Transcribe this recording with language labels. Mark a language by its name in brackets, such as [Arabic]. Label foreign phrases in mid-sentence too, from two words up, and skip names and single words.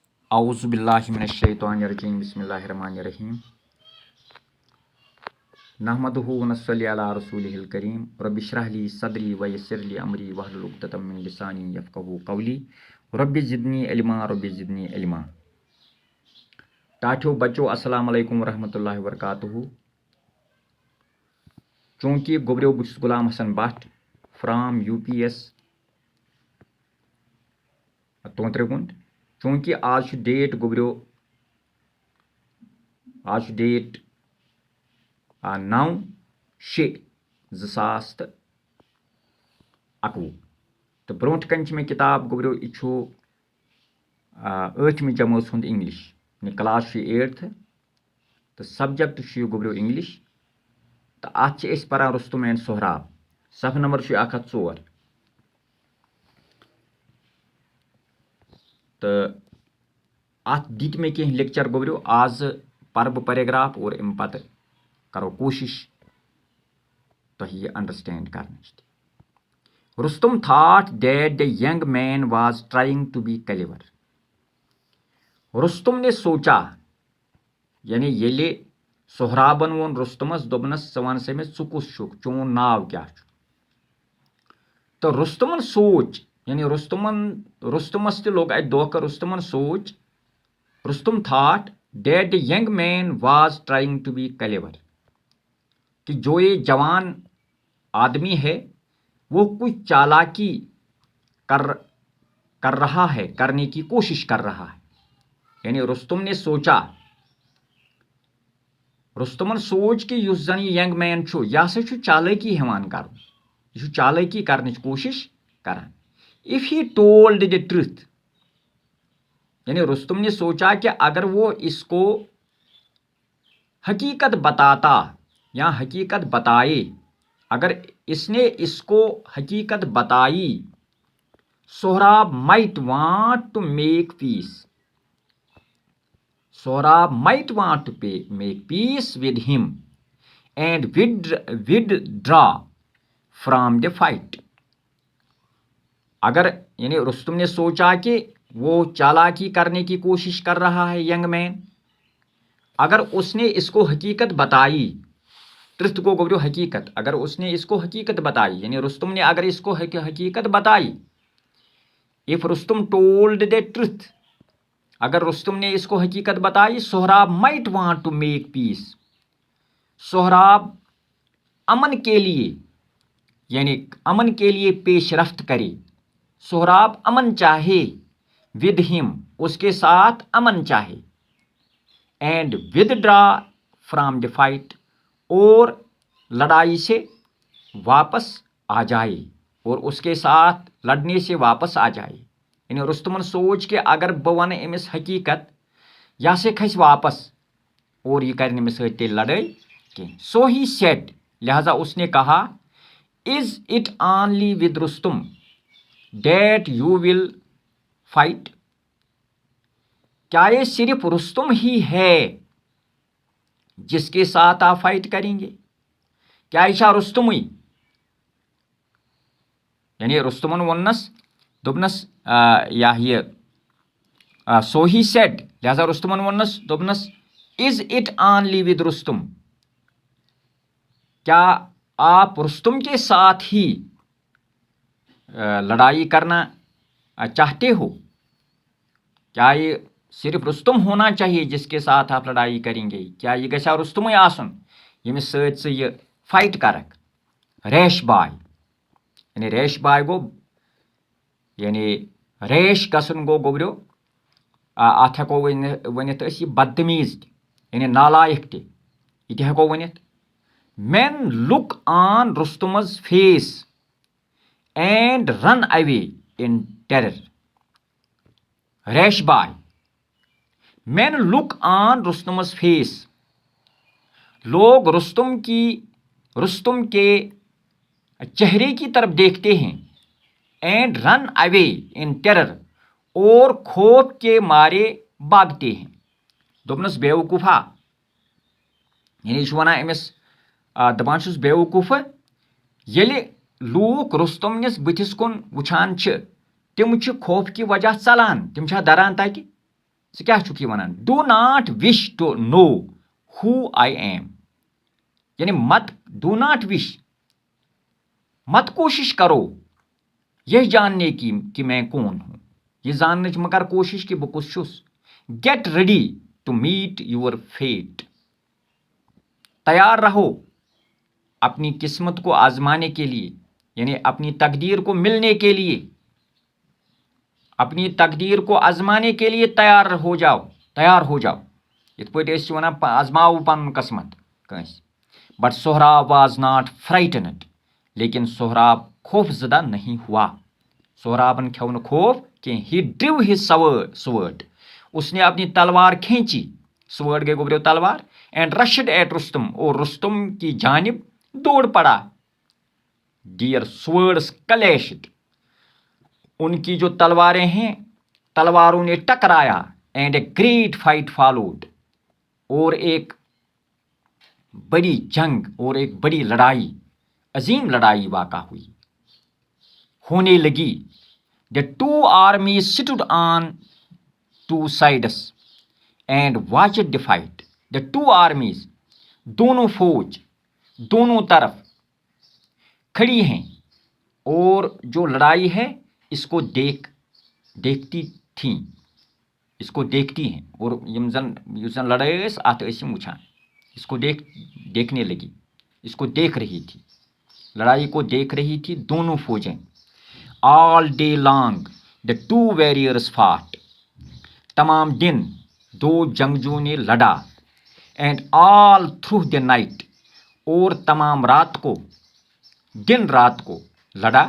[Arabic] اعوذ باللہ من الشیطان الرجیم بسم اللہ الرحمن الرحیم نحمدہ ونصلی علی رسولہ الکریم رب اشرح لی صدری ویسر لی امری واحلل عقدۃ من لسانی یفقہوا قولی رب زدنی علما [Kashmiri] ٹاٹھیو بچو [Arabic] السلام علیکم ورحمۃ اللہ وبرکاتہ. [Kashmiri] چونکہ گوبریو بس غلام حسن بٹ فرام UPS تونترگنڈ. چونکہ آج ڈیٹ گوبریو ڈیٹ 9/6/2021 تو برونٹ کن میں کتاب گوبریو یہ 8مہِ جمٲژ ہُنٛد [English] English class [Kashmiri] 8th تو سبجیکٹ گوبریو انگلش تو ات پران رستم اینڈ سہراب صفحہ نمبر 104 تو ات دِتۍ مےٚ کینٛہہ لیکچر گوبریو [English] as per [Kashmiri] بہٕ پیراگراف اور امہِ پتہٕ کرو کوشش تۄہہِ یہِ انڈرسٹینڈ کرنٕچ. [English] رستم thought that the young man was trying to be clever. [Urdu] رستم نے سوچا [Kashmiri] یعنی ییٚلہِ سہرابن ووٚن رستمس دوٚپنس ژٕ ون سا مےٚ ژٕ کُس چھُکھ چون ناو کیٛاہ چھُ تہٕ رستمن سوچ یعنی رستمس تہِ لوٚگ اتہِ دھوکہٕ. رستمن سوچ [Urdu] رستم [English] thought that the young man was trying to be clever [Urdu] کہ جو یہ جوان آدمی ہے وہ کچھ چالاکی کر رہا ہے کرنے کی کوشش کر رہا ہے. یعنی رستم نے سوچا [Kashmiri] رستمن سوچ کہ یُس زن یہ [English] young man [Kashmiri] چھُ یہِ ہسا چھُ چالٲکی ہیٚوان کرُن یہِ چھُ چالٲکی کرنٕچ کوشش کران. [English] if he told the truth [Urdu] یعنی رستم نے سوچا کہ اگر وہ اس کو حقیقت بتاتا یا حقیقت بتائے اگر اس نے اس کو حقیقت بتائی سہراب [English] might want to make peace. سہراب might want to make peace with him and withdraw from the fight. [Urdu] اگر یعنی رستم نے سوچا کہ وہ چالاکی کرنے کی کوشش کر رہا ہے ینگ مین اگر اس نے اس کو حقیقت بتائی ٹرتھ کو گوبریو حقیقت اگر اس نے اس کو حقیقت بتائی یعنی رستم نے اگر اس کو حقیقت بتائی. [English] if رستم told the truth [Urdu] اگر رستم نے اس کو حقیقت بتائی [English] سہراب might want to make peace. [Urdu] سہراب امن کے لیے یعنی امن کے لیے پیش رفت کرے. سہراب امن چاہے [English] with him [Urdu] اس کے ساتھ امن چاہے [English] and withdraw from the fight [Urdu] اور لڑائی سے واپس آ جائے اور اس کے ساتھ لڑنے سے واپس آ جائے. [Kashmiri] یعنی رستمن سوچ کہ اگر بہٕ ونہٕ أمِس حقیقت یہِ ہسا کھسہِ واپس اور یہ کرِ نہٕ مےٚ سۭتۍ تیٚلہِ لڑٲے کینٛہہ. [English] so he said [Urdu] لہذا اس نے کہا [English] is it only with رستم that you will fight. [Urdu] کیا یہ صرف رستم ہی ہے جس کے ساتھ آپ فائٹ کریں گے کیا یہ [Kashmiri] چھا رستمٕے یعنی رستمن ووننس دوٚپنس یہ [English] so he said [Urdu] لہذا [Kashmiri] رستمن ووننس دوٚپنس [English] is it only with رستم [Urdu] کیا آپ رستم کے ساتھ ہی لڑائی کرنا چاہتے ہو کیا یہ صرف رستم ہونا چاہیے جس کے ساتھ آپ لڑائی کریں گے کیا یہ [Kashmiri] گژھا رستمٕے آسُن ییٚمِس سۭتۍ ژٕ یہِ فایٹ کرکھ. ریش باے یعنی ریش باے گوٚو یعنی ریش گژھُن گوٚو گوبریو اتھ ہٮ۪کو ؤنِتھ أسۍ یہِ بدتمیٖز تہِ یعنی نالایق تہِ یہِ تہِ ہٮ۪کو ؤنِتھ. [English] men look on Rustum's face and run away in terror. [Urdu] ریش باے [English] men look on Rustum's face [Urdu] لوگ رستم کے چہرے کی طرف دیکھتے ہیں [English] and run away in terror [Urdu] اور خوف کے مارے بھاگتے ہیں. [Kashmiri] دوٚپنس بے وقوٗفا یعنی یہ چھُ ونان أمِس دپان چھُس بے وقوٗفہٕ ییٚلہِ لوٗکھ رستمنِس بٕتھِس کُن وٕچھان چھِ تِم چھِ خوف کی وجہ ژلان تِم چھا دران تتہِ ژٕ کیٛاہ چھُکھ یہِ وَنان؟ [English] do not wish to know who I am, [Urdu] یعنی مت [English] do not wish, [Urdu] مت کوشش کرو یہ جاننے کی کہ میں کون ہوں، یہ جاننے [Kashmiri] مہ کر کوشش کہ بہٕ کُس چھُس۔ [English] get ready to meet your fate, [Urdu] تیار رہو اپنی قسمت کو آزمانے کے لیے، یعنی اپنی تقدیر کو ملنے کے لیے، اپنی تقدیر کو آزمانے کے لیے تیار ہو جاؤ، تیار ہو جاؤ۔ [Kashmiri] یتھ پٲٹھۍ أسۍ چھِ وَنان آزماو پنُن قسمت کٲنٛسہِ۔ [English] but سہراب was not frightened، [Urdu] لیکن سہراب خوف زدہ نہیں ہوا، [Kashmiri] سہرابن کھیو نہٕ خوف کینٛہہ۔ [English] he drew his sword, [Urdu] اس نے اپنی تلوار کھینچی، سوٲرڈ [Kashmiri] گئی گوبریو [Urdu] تلوار، [English] and rushed at رستم، [Urdu] اور رستم کی جانب دوڑ پڑا۔ [English] their swords clashed, [Urdu] ان کی جو تلواریں ہیں تلواروں نے ٹکرایا، [English] and a great fight followed, [Urdu] اور ایک بڑی جنگ اور ایک بڑی لڑائی، عظیم لڑائی واقع ہوئی، ہونے لگی۔ [English] The two armies stood on two sides and watched the fight. The two armies، [Urdu] دونوں فوج دونوں طرف کھڑی ہیں اور جو لڑائی ہے اس کو دیکھتی تھیں، اس کو دیکھتی ہیں، اور [Kashmiri] یس زن لڑائی ٲس اتھ ٲسۍ یِم وٕچھان، [Urdu] اس کو دیکھنے لگی، اس کو دیکھ رہی تھی، لڑائی کو دیکھ رہی تھی دونوں فوجیں۔ [English] all day long the two warriors fought, [Urdu] تمام دن دو جنگجو نے لڑا۔ [English] and all through the night, [Urdu] اور تمام رات کو، دن رات کو لڑا۔